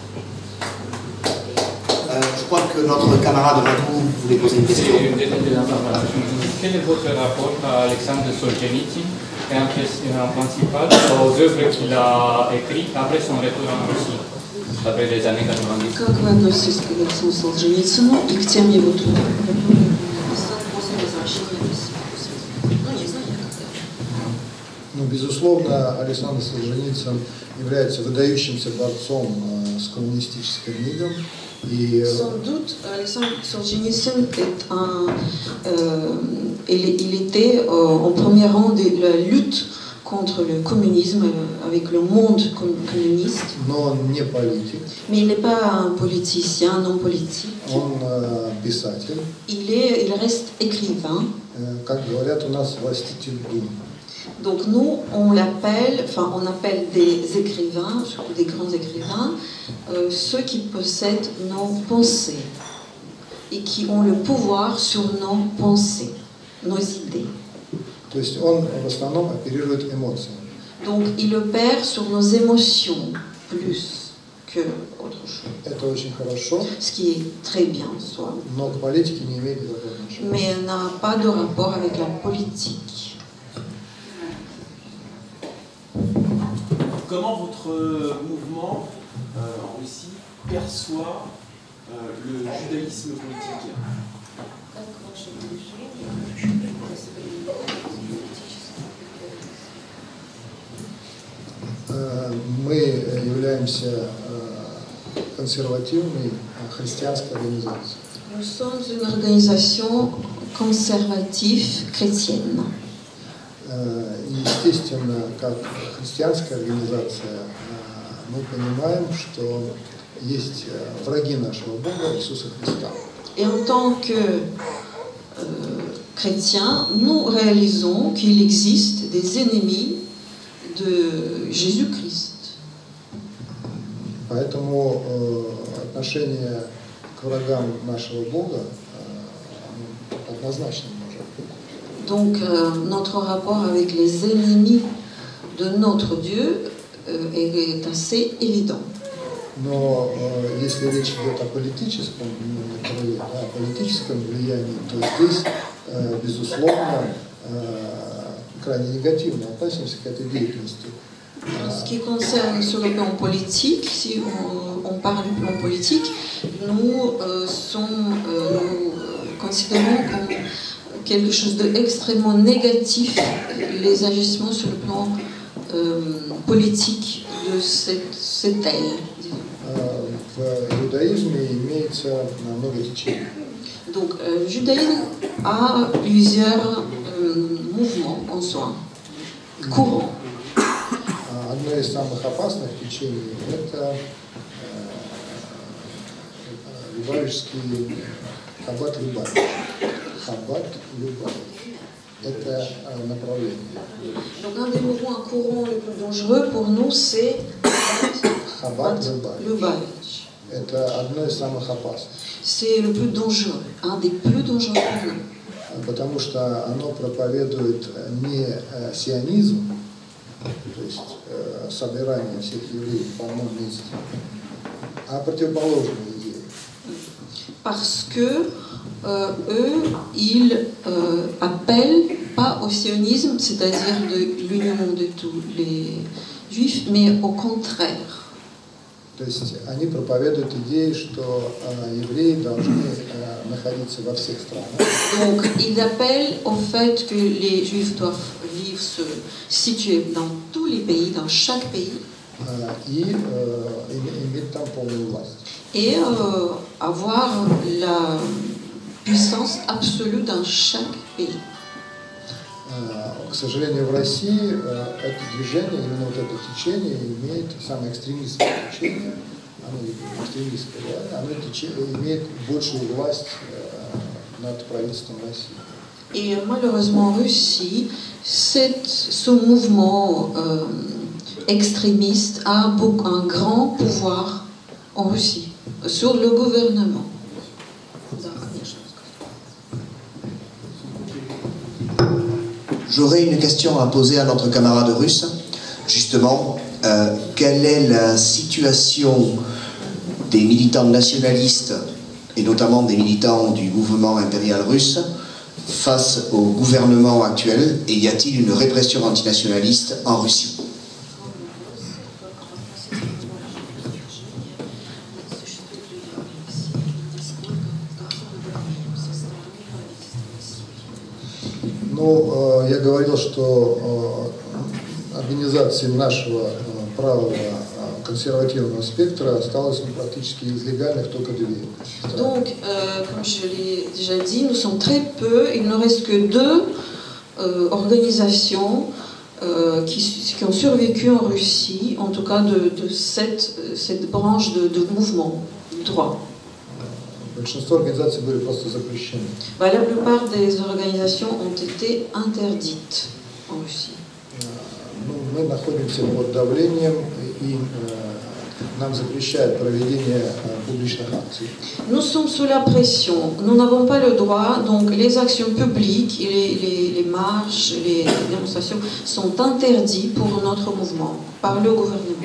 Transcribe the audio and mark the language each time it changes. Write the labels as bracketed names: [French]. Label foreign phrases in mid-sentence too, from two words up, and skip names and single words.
[French] Je crois que notre camarade Radou voulait poser une question. Quel est votre rapport à Alexandre Solzhenitsyn et en principal aux œuvres qu'il a écrites après son retour en Russie, après les années 90? [Russian] Как вы относитесь к Александру Солженицыну и к тем его трудам, которые он написал после возвращения в Россию? Ну, не знаю, Ну, безусловно, Александр Солженицын является выдающимся борцом с коммунистическим мигом. [French] Sans doute, Alexandre Solzhenitsyn il était en premier rang de la lutte contre le communisme avec le monde communiste. [Russian] Но он не политик. [French] Mais il n'est pas un politicien, non politique. [Russian] Он писатель. [French] Il reste écrivain. [Russian] Как говорят у нас, властитель дум. [French] Donc nous, on appelle des écrivains, surtout des grands écrivains, ceux qui possèdent nos pensées et qui ont le pouvoir sur nos pensées, nos idées. [Russian] То есть он в основном оперирует эмоциями. [French] Donc il opère sur nos émotions plus que autre chose. [Russian] Это очень хорошо. [French] Ce qui est très bien en soi. [Russian] Но к политике не имеет никакого отношения. [French] Mais elle n'a pas de rapport avec la politique. Comment votre mouvement en Russie perçoit le judaïsme politique? [Russian] Мы являемся консервативной христианской организацией. [French] Nous sommes une organisation conservative chrétienne. [Russian] Естественно, как христианская организация, мы понимаем, что есть враги нашего Бога Иисуса Христа. [French] Et en tant que chrétiens, nous réalisons qu'il existe des ennemis de Jésus-Christ. [Russian] Поэтому отношение к врагам нашего Бога однозначно может быть. [French] Donc notre rapport avec les ennemis de notre Dieu est assez évident. [Russian] Но если речь идет о политическом влиянии, то здесь, безусловно, крайне негативно относимся к этой деятельности. [French] En ce qui concerne sur le plan politique, si on parle du plan politique, nous considérons comme quelque chose d'extrêmement négatif les agissements sur le plan politique de cette aile. [Russian] В иудаизме имеется много течений. [French] Donc, le judaïsme a plusieurs mouvements en soi, courants. [Russian] Одно из самых опасных течений – это любавичский Хаббат Любавич. Хаббат Любавич. Это направление. [French] Donc, un des mouvements courants les plus dangereux pour nous, c'est Хаббат Любавич. [Russian] Это одно из самых опасных. [French] C'est le plus dangereux, un des plus dangereux pour nous. [Russian] Потому что оно проповедует не сионизм, то есть собирание всех евреев в одном месте, а противоположные идеи. [French] Parce que eux, ils appellent pas au sionisme, c'est-à-dire de l'union de tous les juifs, mais au contraire. [Russian] То есть они проповедуют идеи, что евреи должны находиться во всех странах. [French] Donc, ils appellent au fait que les juifs doivent vivre, se situer dans tous les pays, dans chaque pays. [Russian] И иметь там полную власть. [French] Et avoir la puissance absolue dans chaque pays. [Russian] К сожалению, в России это движение, именно вот это течение, имеет самое экстремистское течение, оно экстремистское, да, оно имеет большую власть над правительством России. [French] Et malheureusement en Russie, ce mouvement extrémiste a un grand pouvoir en Russie, sur le gouvernement. J'aurais une question à poser à notre camarade russe. Justement, quelle est la situation des militants nationalistes, et notamment des militants du mouvement impérial russe, face au gouvernement actuel, et y a-t-il une répression antinationaliste en Russie? [Russian] Ну, я говорил, что организации нашего правого консервативного спектра осталось практически из легальных только 2. [French] Donc, comme je l'ai déjà dit, nous sommes très peu, il ne reste que 2 organisations qui ont survécu en Russie, en tout cas de cette branche de mouvement droit. [Russian] Большинство организаций были просто запрещены. [French] La plupart des organisations ont été interdites en Russie. [Russian] Мы находимся под давлением, и нам запрещают проведение публичных акций. [French] Nous sommes sous la pression, nous n'avons pas le droit, donc les actions publiques, les marches, les démonstrations sont interdites pour notre mouvement par le gouvernement.